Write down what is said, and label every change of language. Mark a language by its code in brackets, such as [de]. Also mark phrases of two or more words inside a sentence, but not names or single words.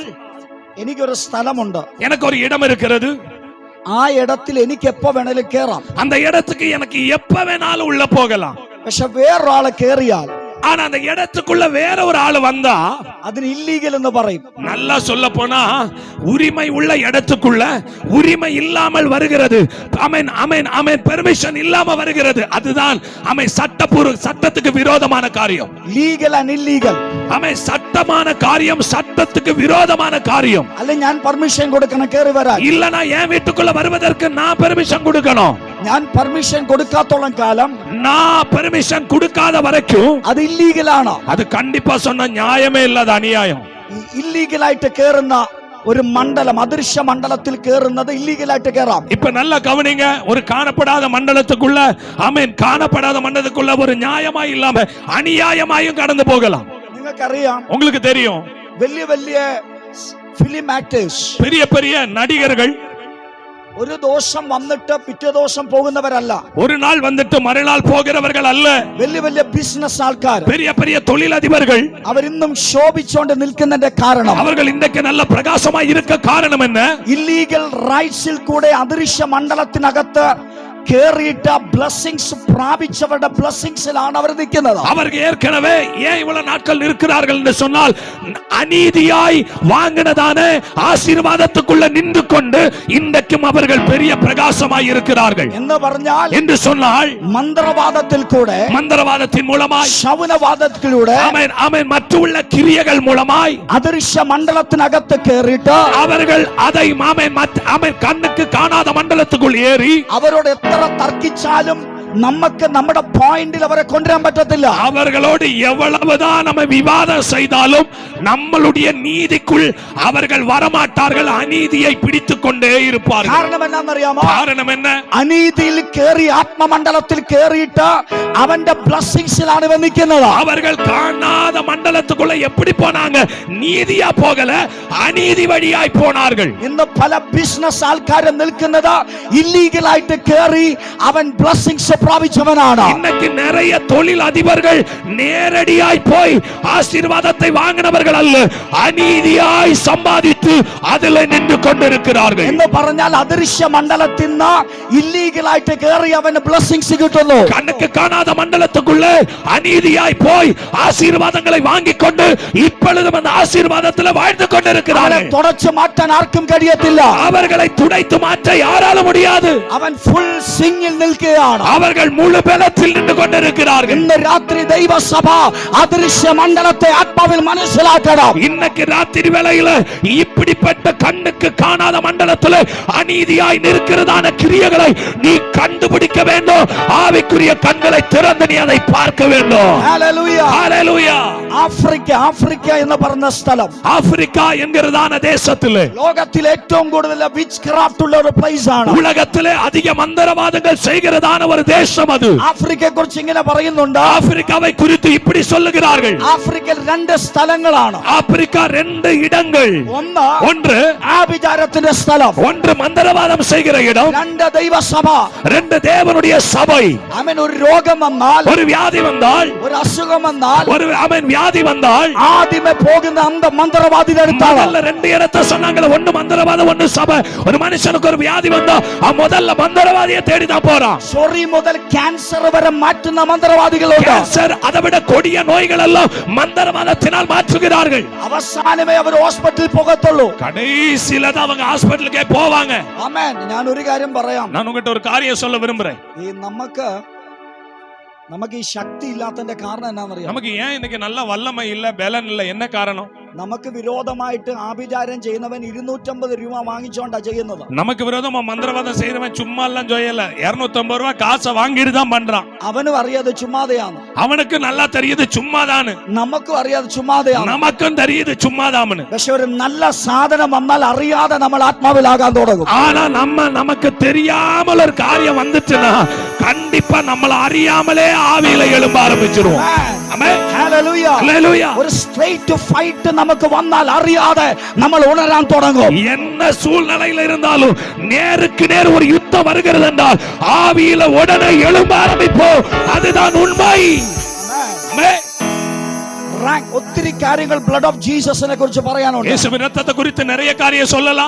[ml] എനിക്കൊരു സ്ഥലമുണ്ട്, [ta] எனக்கு ஒரு இடம் இருக்கிறது, [ml] ആ ഇടത്തിൽ എനിക്ക് എപ്പോ വേണേലും കയറാം. [ta] அந்த இடத்துக்கு எனக்கு எப்ப வேணாலும் உள்ள போகலாம். [ml] പക്ഷെ വേറൊരാള് കയറിയാൽ, [ta] ஆனா அந்த இடத்துக்குள்ள வேற ஒரு ஆளு வந்தா [ml] അതിന് ഇല്ലീഗൽ എന്ന് പറയും. [ta] நல்லா சொல்ல போனா உரிமை உள்ள இடத்துக்குள்ள உரிமை இல்லாமல் வருகிறது. ஆமென் ஆமென் ஆமென். பெர்மிஷன் இல்லாம வருகிறது. அதுதான் ஆமென் சட்டத்துக்கு விரோதமான காரியம். [en] legal and illegal. [ta] ஆமென். சட்டமான காரியம், சட்டத்துக்கு விரோதமான காரியம். [ml] അല്ല, ഞാൻ പെർമിഷൻ കൊടുക്കണം കയറി വരാൻ. [ta] இல்லனா என் வீட்டுக்குள்ள வருவதற்கு நான் பெர்மிஷன் கொடுக்கணும். [ml] ഞാൻ പെർമിഷൻ കൊടുക്കാത്തോളം കാലം, [ta] நான் பெர்மிஷன் கொடுக்காத வரைக்கும் [ml] അത് ഇല്ലീഗലാണ്. [ta] அது கண்டிப்பா சொன்ன நியாயமே இல்லாத அநியாயம். [ml] ഇല്ലീഗലായിട്ട് കയറുന്ന ഒരു മണ്ഡലം, അദൃശ്യ മണ്ഡലത്തിൽ കയറുന്നത് ഇല്ലീഗലായിട്ട് കയറാം. [ta] இப்ப நல்லா கவனிங்க. ஒரு காணப்படாத மண்டலத்துக்குள்ள, ஆமென், காணப்படாத மண்டலத்துக்குள்ள ஒரு நியாயமாய் இல்லாம அநியாயமாயும் கடந்து போகலாம். [ml] നിങ്ങൾക്കറിയാം, [ta] உங்களுக்கு தெரியும், [ml] വലിയ വലിയ [en] film actors, [ta] பெரிய பெரிய நடிகர்கள் [ml] ഒരു ദോഷം വന്നിട്ട് പിറ്റേ ദോഷം പോകുന്നവരല്ല. [ta] ஒரு நாள் வந்துட்டு மறுநாள் போகிறவர்கள் அல்ல. [ml] വലിയ വലിയ ബിസിനസ് ആൾക്കാർ, [ta] பெரிய பெரிய தொழிலதிபர்கள், [ml] അവരിന്നും ശോഭിച്ചുകൊണ്ട് നിൽക്കുന്നതിന്റെ കാരണം, [ta] அவர்கள் இன்றைக்கு நல்ல பிரகாசமாய் இருக்க காரணம் என்ன? [en] illegal rights [ml] കൂടെ അദൃശ്യ മണ്ഡലത്തിനകത്ത് കേറിയിട്ട് ബ്ലെസ്സിങ്സ് പ്രാപിച്ചവരുടെ ബ്ലെസ്സിങ്സിലാണ് അവർ നിൽക്കുന്നത്. [ta] அவர்கள் ஏற்கனவே ஏன் இவ்வளவு நாட்கள் இருக்கிறார்கள் என்று சொன்னால், அநீதியாய் வாங்கினதான ஆசீர்வாதத்துக்குள்ள நின்று கொண்டு இன்றைக்கும் அவர்கள் பெரிய பிரகாசமாய் இருக்கிறார்கள் [ml] എന്ന് പറഞ്ഞാൽ, [ta] என்று சொன்னால், [ml] മന്ത്രവാദത്തിൽ കൂടെ, [ta] மந்திரவாதத்தின் மூலமாய், [ml] ശൗനവാദത്തിലൂടെ, [ta] ஆமென் ஆமென், மற்றுள்ள கிரியைகள் மூலமாய் [ml] അദൃശ്യ മണ്ഡലത്തിനകത്ത് കേറിയിട്ട് [ta] அவர்கள் அதை ஆமென் ஆமென் கண்ணுக்கு காணாத மண்டலத்துக்குள் ஏறி, [ml] അവരോട് എത്ര തർക്കിച്ചാലും നമുക്ക് നമ്മുടെ പോയിന്റിൽ അവരെ കൊണ്ടുവരാൻ പറ്റത്തില്ല. [ta] அவர்களோடு எவ்வளவுதான் நம்ம விவாதம் செய்தாலும் நம்மளுடைய நீதிக்குள் அவர்கள் வரமாட்டார்கள். அநீதியை பிடித்துக் கொண்டே இருப்பார்கள். [ml] കാരണം എന്നാണെന്നറിയാമോ? [ta] காரணம் என்ன? [ml] അനീതിയിൽ കേറി ആത്മമണ്ഡലത്തിൽ കേറിയിട്ട് അവന്റെ ബ്ലെസ്സിങ്സിലാണ് ഇവർ നിൽക്കുന്നത്. [ta] அவர்கள் காணாத மண்டலத்துக்குள்ள எப்படி போனாங்க? நீதியா போகல, அநீதி வழியாய் போனார்கள். [ml] ഇന്ന് പല ബിസിനസ് ആൾക്കാരും നിൽക്കുന്നത് ഇല്ലീഗലായിട്ട് കേറി അവൻ ബ്ലെസ്സിങ്സ് പ്രാപിച്ചവനാണ്. [ta] இன்னைக்கு நிறைய தொழில் அதிபர்கள் நேரடியாய் போய் ஆசீர்வாதத்தை வாங்கினவர்கள் அல்ல, அநீதியாய் சம்பாதித்து அதில் நின்று கொண்டிருக்கிறார்கள். [ml] എന്ന് പറഞ്ഞാൽ അദൃശ്യ മണ്ഡലത്തിൽ നിന്ന് ഇല്ലീഗലായിട്ട് കയറി അവന് ബ്ലെസ്സിങ്സ് കിട്ടുന്നു. [ta] கண்ணுக்கு காணாத மண்டலத்துக்குள்ள அநீதியாய் போய் ஆசீர்வாதங்களை வாங்கிக் கொண்டு இப்பொழுது அந்த ஆசீர்வாதத்தில் வாழ்ந்து கொண்டிருக்கிறார்கள். [ml] തുടച്ചു മാറ്റാൻ ആർക്കും കഴിയത്തില്ല. [ta] அவர்களை துடைத்து மாற்ற யாராலும் முடியாது. [ml] അവൻ [en] full swing [ml] നിൽക്കുകയാണ്. [ta] அவர்கள் முழு பலத்தில் நின்று கொண்டிருக்கிறார்கள். [ml] ഇന്ന് രാത്രി ദൈവസഭ അദൃശ്യ മണ്ഡലത്തെ ആത്മാവിൽ മനസ്സിലാക്കണം. [ta] இன்னைக்கு ராத்திரி வேளையில இப்படிப்பட்ட கண்ணுக்கு காணாத மண்டலத்தில் அநீதியாய் நிற்கிறதான கிரியைகளை நீ கண்டுபிடிக்க வேண்டும். ஆவிக்குரிய கண்களை திறந்து நீ அதை பார்க்க வேண்டும். [ml] ഹല്ലേലൂയ. [ta] ஹல்லேலூயா. [ml] ആഫ്രിക്ക എന്ന് പറഞ്ഞ സ്ഥലം, [ta] ஆப்பிரிக்கா என்கிறதான தேசத்திலே [ml] ലോകത്തിൽ ഏറ്റവും കൂടുതൽ [en] witch craft [ml] ഉള്ള ഒരു പ്ലേസ് ആണ്. [ta] உலகத்திலே அதிக மந்திரவாதங்கள் செய்கிறதான ஒரு தேசம் அது. [ml] ആഫ്രിക്കയെ കുറിച്ച് ഇങ്ങനെ പറയുന്നുണ്ട്. [ta] ஆப்பிரிக்காவை குறித்து இப்படி சொல்லுகிறார்கள். [ml] ആഫ്രിക്കയിൽ രണ്ട് സ്ഥലങ്ങളാണ്. [ta] ஆப்பிரிக்கா ரெண்டு இடங்கள். ஒன்று [ml] ആഭിചാരത്തിന്റെ സ്ഥലം, [ta] ஒன்று மந்திரவாதம் செய்கிற இடம், [ml] രണ്ട് ദൈവസഭ, [ta] ரெண்டு தேவனுடைய சபை. [ml] അവൻ ഒരു രോഗം വന്നാൽ, [ta] ஒரு வியாதி வந்தால், [ml] ഒരു അസുഖം വന്നാൽ, [ta] ஒரு அவன் வியாதி வந்தால் [ml] ആദ്യമേ പോകുന്ന அந்த മന്ത്രവാദിയുടെ അടുത്താണ്. [ta] முதல்ல ரெண்டு இடத்தை சொன்னாங்க, ஒன்னு மந்திரவாதம் ஒன்னு சபை. ஒரு மனுஷனுக்கு ஒரு வியாதி வந்தா முதல்ல மந்திரவாதியை தேடி தான் போறான். [ml] ചൊറി മുതൽ കാൻസർ വരെ மாற்றுന്ന മന്ത്രവാദികളുണ്ട്. [ta] கேன்சர் அதை விட கொடிய நோய்கள் எல்லாம் மந்திரவாதத்தினால் மாற்றுகிறார்கள். [ml] അവസാനമേ അവർ ഹോസ്പിറ്റലിൽ പോകത്തുള്ളൂ. [ta] கடைசியில தான் அவங்க ஹாஸ்பிடலுக்கே போவாங்க. [ml] ആമേൻ. ഞാൻ ഒരു കാര്യം പറയാം. [ta] நான் உங்ககிட்ட ஒரு காரியம் சொல்ல விரும்புறேன். [ml] ഈ നമുക്ക് ഈ ശക്തി ഇല്ലാത്തതിന്റെ കാരണം എന്നാണെന്നറിയാം? [ta] நமக்கு ஏன் இன்னைக்கு நல்ல வல்லமை இல்ல, பலன் இல்ல, என்ன காரணம்? [ml] നമുക്ക് വിരോധമായിട്ട് ആഭിചാരം ചെയ്യുന്നവൻ 250 രൂപ വാങ്ങിച്ചോണ്ടാ ചെയ്യുന്നത്. [ta] நமக்கு விரோதமா மந்திரவாதம் செய்யறவன் சும்மா எல்லாம் செய்யல, 250 ரூபாய் காசை வாங்கிட்டு தான் பண்றான். [ml] അവനും അറിയാതെ ചുമ്മാതെയാണ്. [ta] அவனுக்கு நல்லா தெரியுது சும்மாதான்னு, [ml] നമുക്കും അറിയാതെ ചുമ്മാതെയാണ്. [ta] நமக்கும் தெரியுது சும்மாதான்னு. [ml] പക്ഷെ ഒരു നല്ല സാധനം വന്നാൽ അറിയാതെ നമ്മൾ ആത്മാവിലാകാൻ തുടങ്ങും. [ta] ஆனா நமக்கு தெரியாமல் ஒரு காரியம் வந்துச்சுன்னா கண்டிப்பா நம்மள அறியாமலே ஆவியில எழும்ப ஆரம்பிச்சிருவோம். ஆமென். [ml] ഹല്ലേലൂയ. [ta] ஹல்லேலூயா. [ml] ഒരു [en] straight fight [ml] നമുക്ക് വന്നാൽ അറിയാതെ നമ്മൾ ഉണരാൻ തുടങ്ങും. [ta] என்ன சூழ்நிலையில இருந்தாலும் நேருக்கு நேர் ஒரு யுத்தம் வருகிறது என்றால் ஆவியில உடனே எழும்ப ஆரம்பிப்போம். அதுதான் உண்மை. ஆமென். [ml] ഒത്തിരി കാര്യങ്ങൾ [en] blood of Jesus [ml] കുറിച്ച് പറയാനുണ്ട്. [ta] இயேசுவின் இரத்தத்தை குறித்து நிறைய காரியம் சொல்லலாம்.